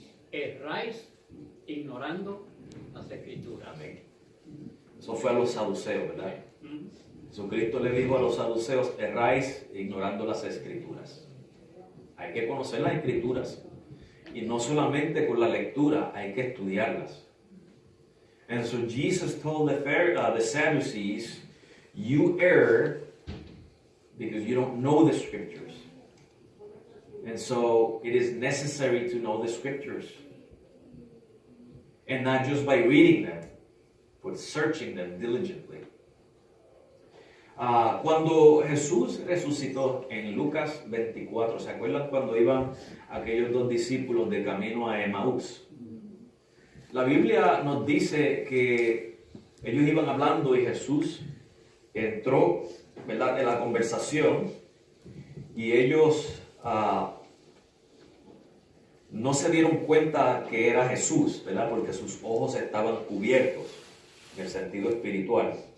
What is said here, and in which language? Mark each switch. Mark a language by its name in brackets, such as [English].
[Spanish] Erráis ignorando las Escrituras. Eso fue a los saduceos, ¿verdad? Jesucristo le dijo a los saduceos, erráis ignorando las Escrituras. Hay que conocer las Escrituras. Y no solamente con la lectura, hay que estudiarlas. [English] And so Jesus told the Sadducees, you err because you don't know the Scriptures. And so it is necessary to know the Scriptures. And not just by reading them, but searching them diligently. [Spanish] Cuando Jesús resucitó en Lucas 24, ¿se acuerdan cuando iban aquellos dos discípulos de camino a Emaús? La Biblia nos dice que ellos iban hablando y Jesús entró, ¿verdad?, en la conversación y ellos no se dieron cuenta que era Jesús, ¿verdad?, porque sus ojos estaban cubiertos en el sentido espiritual.